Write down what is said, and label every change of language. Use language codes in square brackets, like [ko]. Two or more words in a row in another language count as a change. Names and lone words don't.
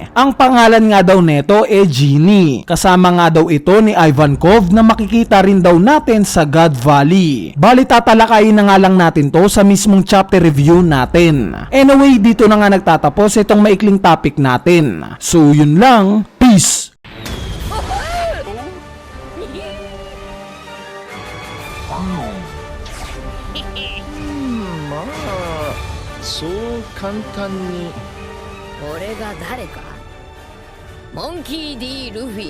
[tl] Ang pangalan nga daw neto Genie. Kasama nga daw ito ni Ivankov na makikita rin daw natin sa God Valley. Bali, tatalakayin na nga lang natin to sa mismong chapter review natin. Anyway, dito na nga nagtatapos itong maikling topic natin. So yun lang, peace! [ja] まあそう簡単に。俺が誰か？モンキー D ルフィ。